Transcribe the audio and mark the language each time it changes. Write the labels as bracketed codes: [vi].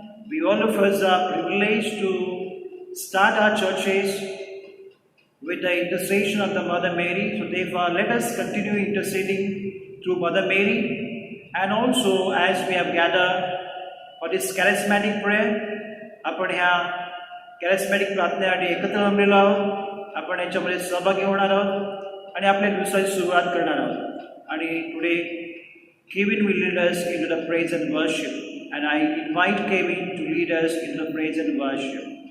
[en] We all of us are privileged to start our churches with the intercession of the Mother Mary. So therefore, let us continue interceding through Mother Mary. And also, as we have gathered for this charismatic prayer, [mr] आपण ह्या charismatic प्रार्थनेसाठी एकत्र जमलेलो आहोत. आपण याच्यामध्ये सहभागी होणार आहोत आणि आपल्या दिवसाची सुरुवात करणार आहोत. [en] आणि today, Kevin will lead us into the praise and worship. And I invite Kevin to lead us into the praise and worship.